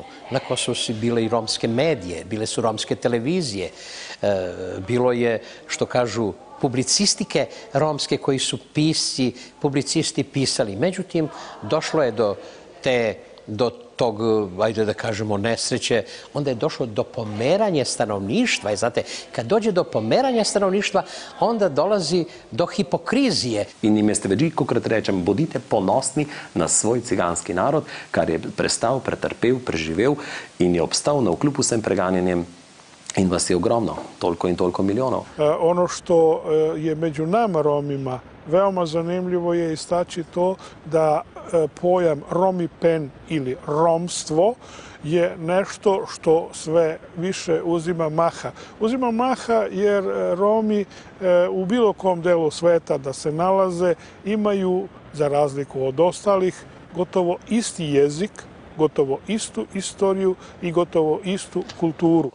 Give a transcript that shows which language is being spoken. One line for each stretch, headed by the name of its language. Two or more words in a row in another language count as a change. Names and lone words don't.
Serbian: Na Kosovu su bile i romske medije, bile su romske televizije, bilo je, što kažu, publicistike romske koji su pisci, publicisti pisali. Međutim, došlo je do tog, ajde da kažemo, nesreće, onda je došlo do pomeranja stanovništva. I znate, kad dođe do pomeranja stanovništva, onda dolazi do hipokrizije.
Slovenian: In jim jaz velikokrat rečem, bodite ponosni na svoj ciganski narod, kar je prestal, pretrpel, preživel in je obstal navkljub vsem preganjanjem. In vas je ogromno, toliko in toliko milijonov.
Serbian: Ono što je među nama Romima veoma zanimljivo je istaći to da pojam romipen ili romstvo je nešto što sve više uzima maha. Uzima maha jer Romi u bilo kom delu sveta da se nalaze imaju, za razliku od ostalih, gotovo isti jezik, gotovo istu istoriju i gotovo istu kulturu.